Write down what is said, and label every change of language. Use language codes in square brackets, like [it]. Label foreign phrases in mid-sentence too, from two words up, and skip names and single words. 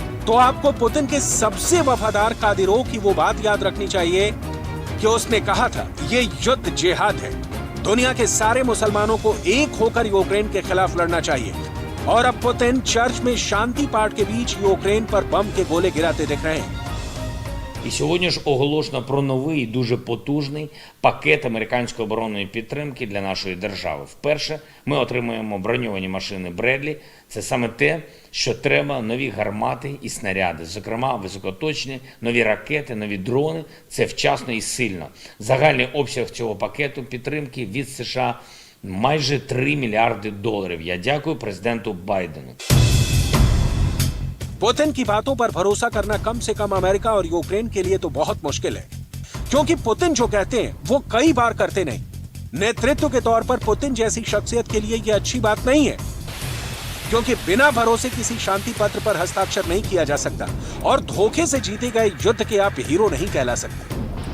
[hi] तो आपको पुतिन के सबसे वफादार कादिरों की वो बात याद रखनी चाहिए कि उसने कहा था ये युद्ध जिहाद है। दुनिया के सारे मुसलमानों को एक होकर यूक्रेन के खिलाफ लड़ना चाहिए। और अब पुतिन चर्च में शांति पाठ के बीच यूक्रेन पर बम के गोले गिराते दिख रहे हैं। [uk] І сьогодні ж оголошено про новий дуже потужний пакет американської оборонної підтримки для нашої держави. Вперше ми отримуємо броньовані машини Бредлі. Це саме те, що треба, нові гармати і снаряди, зокрема високоточні, нові ракети, нові дрони. Це вчасно і сильно. Загальний обсяг цього пакету підтримки від США майже $3 мільярди. Я дякую президенту Байдену. [hi] पुतिन की बातों पर भरोसा करना कम से कम अमेरिका और यूक्रेन के लिए तो बहुत मुश्किल है, क्योंकि पुतिन जो कहते हैं वो कई बार करते नहीं। नेतृत्व के तौर पर पुतिन जैसी शख्सियत के लिए ये अच्छी बात नहीं है, क्योंकि बिना भरोसे किसी शांति पत्र पर हस्ताक्षर नहीं किया जा सकता और धोखे से जीते गए युद्ध के आप हीरो नहीं कहला सकते।